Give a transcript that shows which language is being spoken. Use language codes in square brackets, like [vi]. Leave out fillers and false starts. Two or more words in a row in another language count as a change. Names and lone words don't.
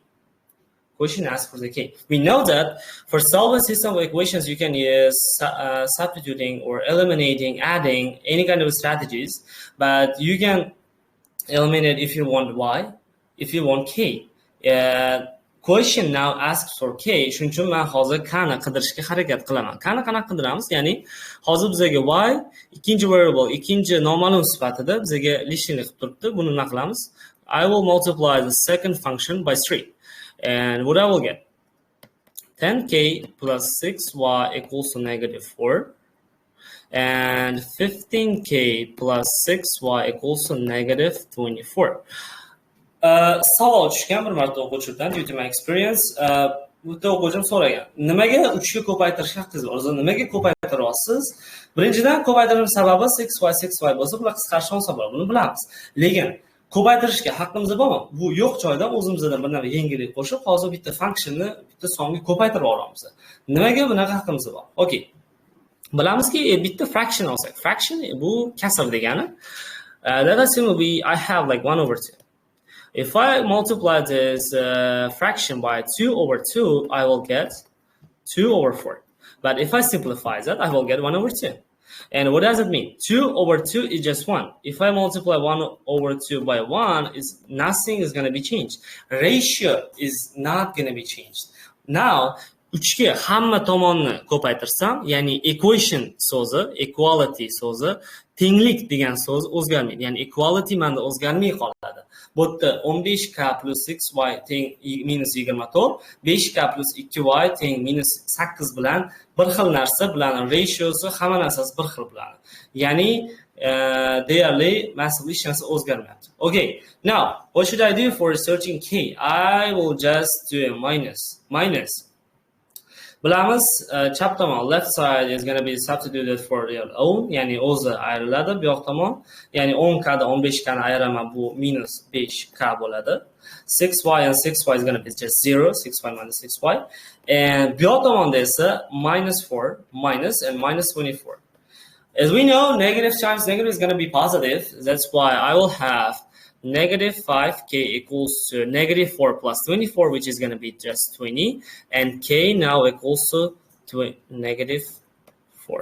[en] We know that for solving system of equations, you can use substituting or eliminating, adding, any kind of strategies, but you can eliminate if you want y, if you want k. Question now asks for k. [uz] Shuning uchun men hozir k'ni qidirishga harakat qilaman. K'ni qanaqa qidiramiz? Ya'ni hozir bizga y ikkinchi variable, ikkinchi noma'lum sifatida bizga lishinglik qilib turibdi. Buni nima qilamiz? [en] I will multiply the second function by 3. And what I will get? 10k plus 6y equals to negative 4. And 15k plus 6y equals to negative 24. [uz] Savol tushgan bir marta o'quvchidan [en] due to my experience. [uz] Bitta o'quvchim so'ragan, nimaga 3 ga ko'paytirish haqingiz bor? O'zi nimaga ko'paytiryapsiz? Birinchidan ko'paytirish sababi 6y bo'lsa, bular qisqarishgan hisoblar. Buni bilamiz. Lekin ko'paytirishga haqqimiz bormi? Bu yo'q joyda o'zimizdan bir narsa yengillik qo'shib, hozir bitta funksionni bitta songa ko'paytirib olamiz. Nimaga bunaqa haqqimiz bor? Okay. Bilamizki, bitta fraction olsak, fraction bu kasr degani. [en] Let us say I have like 1 over 2. If I multiply this fraction by 2 over 2, I will get 2 over 4. But if I simplify that, I will get 1 over 2. And what does it mean? 2 over 2 is just 1. If I multiply 1 over 2 by 1, nothing is going to be changed. Ratio is not going to be changed. [uz] Now, 3 ga hamma tomonni ko'paytirsam, ya'ni equation so'zi, equality so'zi, tenglik degan so'z o'zgarmaydi. Ya'ni equality menda o'zgarmay qoladi. Bu yerda 15k plus 6y teng minus 24, 5k plus 2y teng minus 8 bilan bir xil narsa bilan ratiosi hamma narsasi bir xil bilan. Ya'ni deyarli massively hech narsa o'zgarmayapti. [en] Okay, now what should I do for researching k? I will just do a minus. [uz] Bilamiz, chap tomon [en] left side is going to be substituted for your own, [uz] ya'ni o'zi ayriladi bu yoq tomon. Ya'ni 10k da 15k ni ayiraman, bu minus 5k bo'ladi. [en] 6y and 6y is going to be just 0, 6y minus 6y. [uz] And bu yoq tomonda esa minus 4, minus and minus 24. [en] As we know, negative times negative is going to be positive. That's why I will have negative 5k equals to negative 4 plus 24, which is going to be just 20. And k now equals to negative 4.